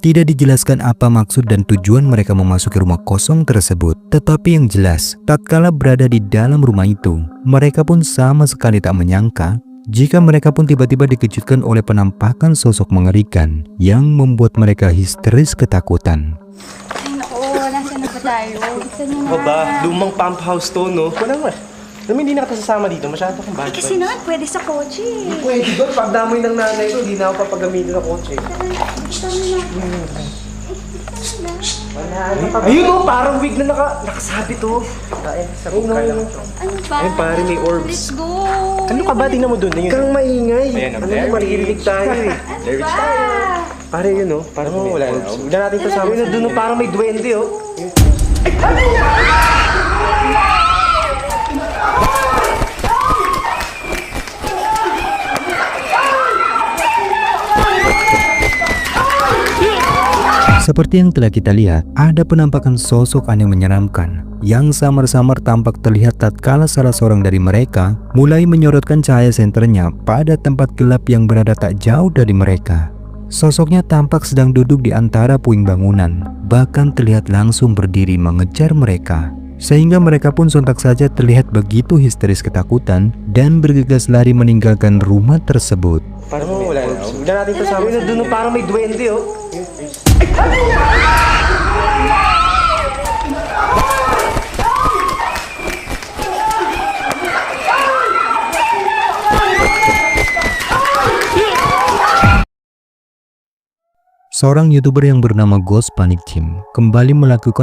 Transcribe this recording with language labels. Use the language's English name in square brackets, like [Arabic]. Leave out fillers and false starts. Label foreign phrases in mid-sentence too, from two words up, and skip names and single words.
[Indonesian] Tidak dijelaskan apa maksud dan tujuan mereka memasuki rumah kosong tersebut. Tetapi yang jelas, tatkala berada di dalam rumah itu, mereka pun sama sekali tak menyangka jika mereka pun tiba-tiba dikejutkan oleh penampakan sosok mengerikan yang membuat mereka histeris ketakutan. [Filipino] Ay, naku, nasaan na ba tayo? Gusto niyo na. O ba, lumang pump house to, no? Wala nga. Alam mo, hindi na kita sasama dito. Masyado kang bad Kasi naman, pwede sa kotse. Pwede doon. Pag damoy ng nanay ko, hindi na ako papagamitin ng kotse. Ayun o, parang wig na nakasabit to. Sabog ka lang. Ano ba? Ayun, pare, may orbs. [English] Let's go. [Filipino] Ano ka ba? Tingnan mo doon. Kang maingay. Ayan, Ano mo, maririnig tayo eh. Ano ba? Pare, yun o. Parang may orbs. Huwag na natin kasama. Yun o, doon o, parang may duwende o. [Indonesian] Seperti yang telah kita lihat, ada penampakan sosok aneh menyeramkan yang samar-samar tampak terlihat tatkala salah seorang dari mereka mulai menyorotkan cahaya senternya pada tempat gelap yang berada tak jauh dari mereka. Sosoknya tampak sedang duduk di antara puing bangunan, bahkan terlihat langsung berdiri mengejar mereka. Sehingga mereka pun sontak saja terlihat begitu histeris ketakutan dan bergegas lari meninggalkan rumah tersebut. [Filipino] Parang wala. Huwag na natin kasama. Yun o, doon o, parang may duwende o. [Indonesian] Seorang YouTuber yang bernama Ghost Panic Team kembali melakukan